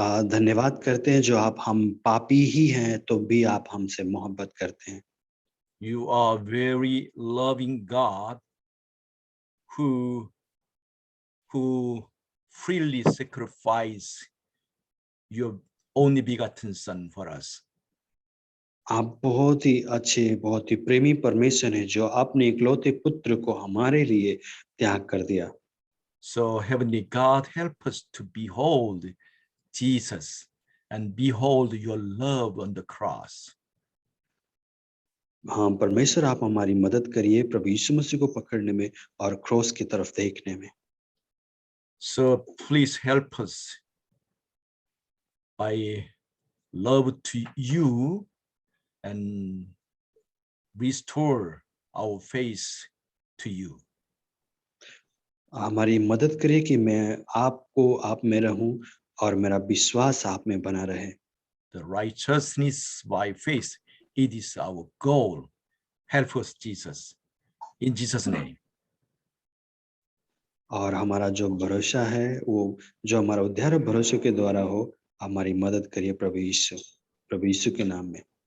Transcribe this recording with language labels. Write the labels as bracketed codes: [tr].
[hi] धन्यवाद करते हैं जो आप हम पापी ही हैं तो भी आप हमसे मोहब्बत करते हैं. [en] You are very loving God who freely sacrifice your only begotten Son for us. [hi] आप बहुत ही अच्छे, बहुत ही प्रेमी परमेश्वर हैं जो अपने इकलौते पुत्र को हमारे लिए त्याग कर दिया. [en] So Heavenly God, help us to behold Jesus and behold your love on the cross. [hi] हाँ परमेश्वर, आप हमारी मदद करिए प्रभु यीशु मसीह को पकड़ने में और क्रॉस की तरफ देखने में. [en] So please help us by love to you and restore our faith to you. [hi] हमारी मदद करिए कि मैं आप में रहूं और मेरा विश्वास आप में बना रहे. [en] The righteousness by faith, it is our goal. Help us, Jesus. In Jesus' name. [hi] और हमारा जो भरोसा है वो जो हमारा उद्धार भरोसे के द्वारा हो, हमारी मदद करिए प्रभु यीशु के नाम में.